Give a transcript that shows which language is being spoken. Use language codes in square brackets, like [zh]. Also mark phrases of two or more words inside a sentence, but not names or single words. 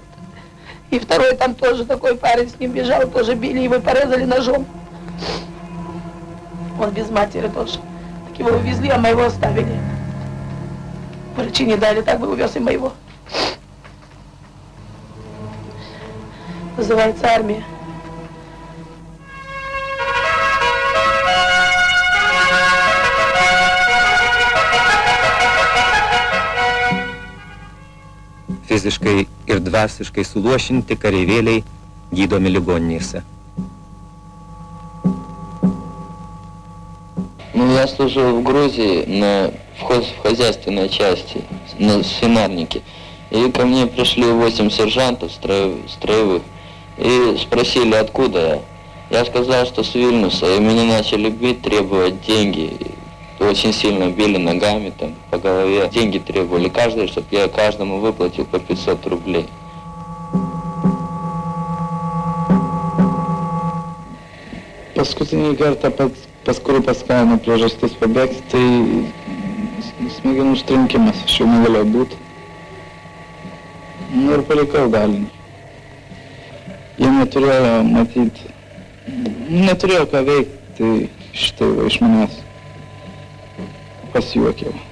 [ru] И второй там тоже такой парень, с ним бежал, тоже били, его порезали ножом. Он без матери тоже. Так его увезли, а моего оставили. Врачи не дали, так бы увез и моего. Называется армия. [lt] Fiziškai ir dvasiškai suluošinti kareivėliai gydomi ligoninėse. [ru] Я служил в Грузии в хозяйственной части, на свинарнике. И ко мне пришли 8 сержантов строевых и спросили, откуда я. Я сказал, что с Вильнюса, и меня начали бить, требовать деньги. Очень сильно били ногами там, по голове. Деньги требовали каждый, чтобы я каждому выплатил по 500 рублей. [lt] Paskutinį kartą paskui paskatino priežastis pabėgti, tai smegenų užtrenkimas, aš jau negalėjau būti. Nu ir palikau dalinį. Jie neturėjo matyti, neturėjo ką veikti, tai šitai va iš manęs pasijuokiau.